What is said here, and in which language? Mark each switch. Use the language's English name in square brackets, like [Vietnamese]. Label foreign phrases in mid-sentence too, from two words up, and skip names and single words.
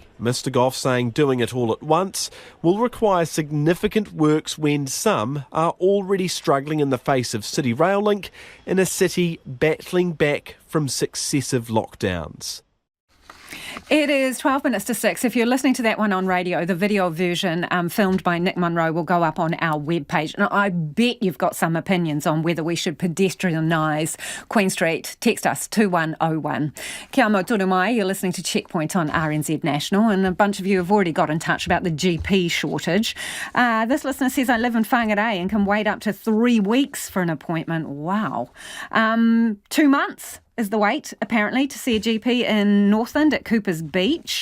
[English] Mr Goff saying doing it all at once will require significant works when some are already struggling in the face of City Rail Link in a city battling back from successive lockdowns. It is 12 minutes to 6. If you're listening to that one on radio, the video version filmed by Nick Munro will go up on our webpage. And I bet you've got some opinions on whether we should pedestrianise Queen Street. Text us 2101. [Māori] Kia mau tonu mai, [English] you're listening to Checkpoint on RNZ National, and a bunch of you have already got in touch about the GP shortage. This listener says, I live in Whangarei and can wait up to 3 weeks for an appointment. Wow. 2 months is the wait, apparently, to see a GP in Northland at Cooper's Beach.